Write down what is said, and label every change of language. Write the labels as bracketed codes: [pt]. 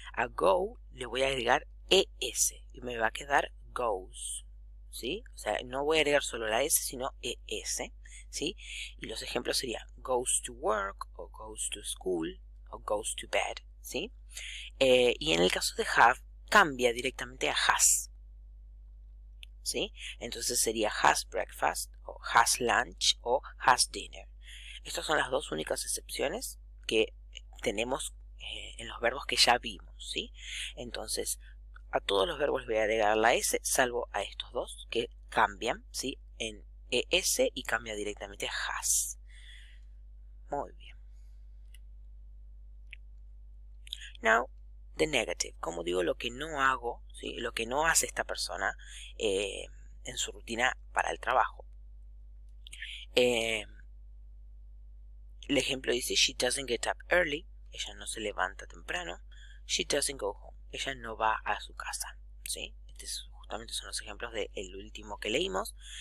[es] A go le voy a agregar ES y me va a quedar goes, ¿sí? O sea, no voy a agregar solo la S, sino ES, ¿sí? Y los ejemplos serían [en] goes to work, o goes to school, o goes to bed, ¿sí? [es] Y en el caso de have, cambia directamente a has, ¿sí? Entonces sería [en] has breakfast, o has lunch, o has dinner. [es] Estas son las dos únicas excepciones que tenemos en los verbos que ya vimos, ¿sí? Entonces, a todos los verbos les voy a agregar la S, salvo a estos dos que cambian, ¿sí? En ES y cambia directamente a has. Muy bien. [en] Now, the negative. [es] Como digo, lo que no hago, ¿sí? Lo que no hace esta persona en su rutina para el trabajo. El ejemplo dice, [en] she doesn't get up early. [es] Ella no se levanta temprano. [en] She doesn't go home. [es] Ella no va a su casa, ¿sí? Justamente son los ejemplos del último que leímos.